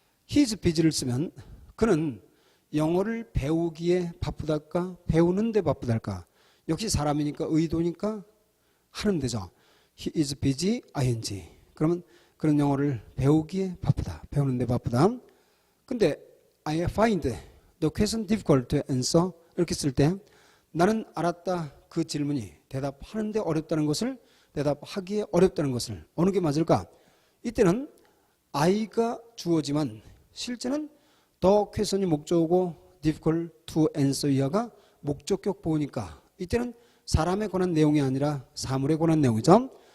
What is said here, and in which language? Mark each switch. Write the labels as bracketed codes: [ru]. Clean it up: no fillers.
[en] His busy [ko] 를 쓰면 그는 영어를 배우기에 바쁘달까 배우는데 바쁘달까. 역시 사람이니까 의도니까 하는 데죠. [en] He is busy, ing. [ko] 그러면 그런 영어를 배우기에 바쁘다. 배우는데 바쁘다. [en] 근데 I find the question difficult to answer. [ko] 이렇게 쓸 때 나는 알았다. 그 질문이 대답하는데 어렵다는 것을 대답하기에 어렵다는 것을 어느 게 맞을까? 이때는 I가 주어지만 실제는 [en] the question [ko] 이 목적어고 [en] difficult to answer [ko] 이하가 목적격 보호니까 이때는 사람에 관한 내용이 아니라 사물에 관한 내용이죠.